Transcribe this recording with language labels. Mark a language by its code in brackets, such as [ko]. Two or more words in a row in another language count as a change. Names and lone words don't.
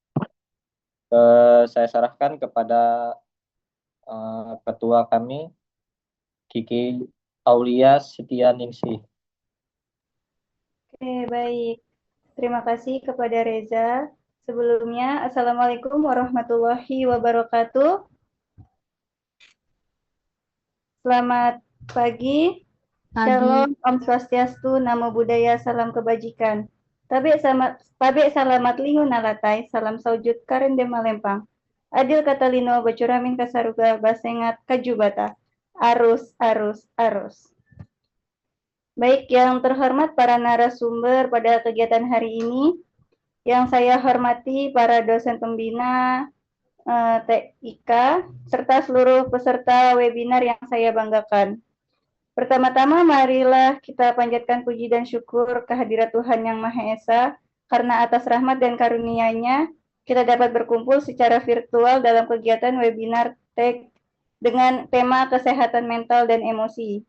[id] Saya serahkan kepada ketua kami, Kiki Aulia Setianingsih. Oke, baik. Terima kasih kepada Reza. Sebelumnya, [ar] السلام عليكم ورحمة الله وبركاته. [id] Selamat pagi. Shalom, [sa] Om Swastiastu, [pi] Namo Buddhaya, [id] Salam Kebajikan. [nij] Tabe salamat lingu nalatai, salam saujud karende malempang. [knx] Adil katalino bacuramin kasaruga basengat kajubata. Arus, arus, arus. [id] Baik, yang terhormat para narasumber pada kegiatan hari ini, yang saya hormati para dosen pembina TIK, serta seluruh peserta webinar yang saya banggakan. Pertama-tama, marilah kita panjatkan puji dan syukur kehadirat Tuhan Yang Maha Esa, karena atas rahmat dan karunia-Nya, kita dapat berkumpul secara virtual dalam kegiatan webinar TEK dengan tema kesehatan mental dan emosi.